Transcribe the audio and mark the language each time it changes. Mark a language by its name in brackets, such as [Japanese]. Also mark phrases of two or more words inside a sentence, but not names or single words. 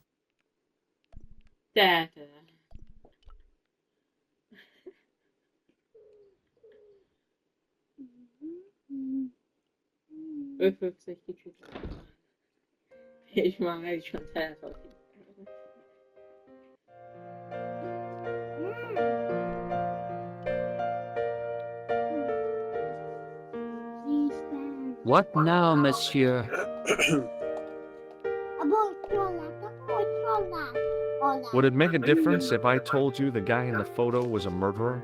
[Hungarian] Te. Öföksz egy kicsit. És már meg is van telefon. [English] What now, monsieur? Would it make a difference if I told you the guy in the photo was a murderer?